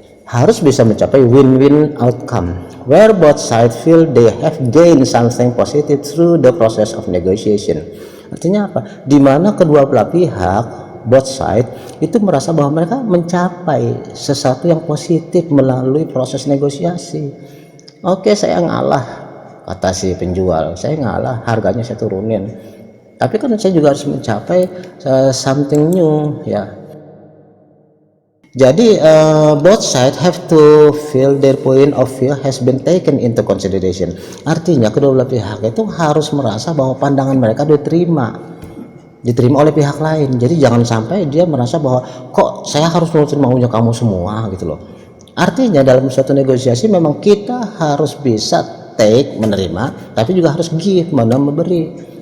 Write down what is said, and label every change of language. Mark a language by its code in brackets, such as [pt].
[id] Harus bisa mencapai [en] win-win outcome where both sides feel they have gained something positive through the process of negotiation. [id] Artinya apa? Dimana kedua belah pihak, [en] both side, [id] itu merasa bahwa mereka mencapai sesuatu yang positif melalui proses negosiasi. Oke, saya ngalah, kata si penjual, saya ngalah, harganya saya turunin, tapi kan saya juga harus mencapai [en] something new, [id] ya. Jadi [en] both side have to feel their point of view has been taken into consideration. [id] Artinya kedua belah pihak itu harus merasa bahwa pandangan mereka diterima oleh pihak lain. Jadi jangan sampai dia merasa bahwa kok saya harus nurutin maunya kamu semua gitu loh. Artinya dalam suatu negosiasi memang kita harus bisa take, menerima, tapi juga harus give, memberi.